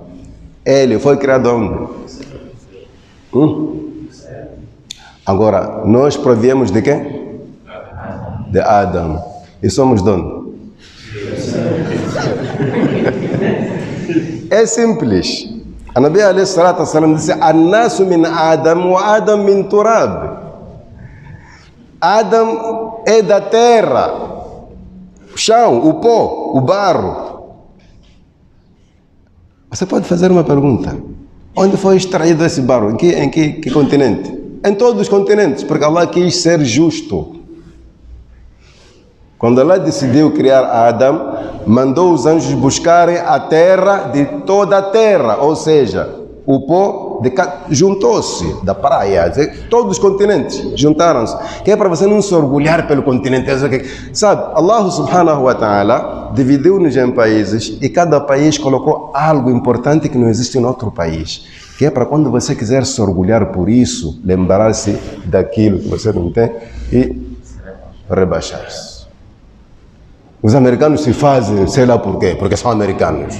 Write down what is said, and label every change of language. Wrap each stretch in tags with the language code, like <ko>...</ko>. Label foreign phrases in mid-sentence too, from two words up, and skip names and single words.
<pt>Ele foi criado onde? Agora, nós proviemos de quem? De Adão. E somos de onde? É simples.</pt> <ar>A النبي عليه الصلاة والسلام disse: الناس من آدم وآدم من تراب.</ar> <pt>Adam é da terra, o chão, o pó, o barro. Você pode fazer uma pergunta: onde foi extraído esse barro? Em que continente? Em todos os continentes, porque Allah quis ser justo. Quando Allah decidiu criar Adam, mandou os anjos buscarem a terra de toda a terra, ou seja, o pó juntou-se da praia, todos os continentes juntaram-se, que é para você não se orgulhar pelo continente. Sabe, Allah</pt> <ar>سبحانه وتعالى</ar> <pt>dividiu-nos em países e cada país colocou algo importante que não existe em outro país, que é para quando você quiser se orgulhar por isso, lembrar-se daquilo que você não tem e rebaixar-se. Os americanos se fazem, sei lá por quê, porque são americanos.</pt>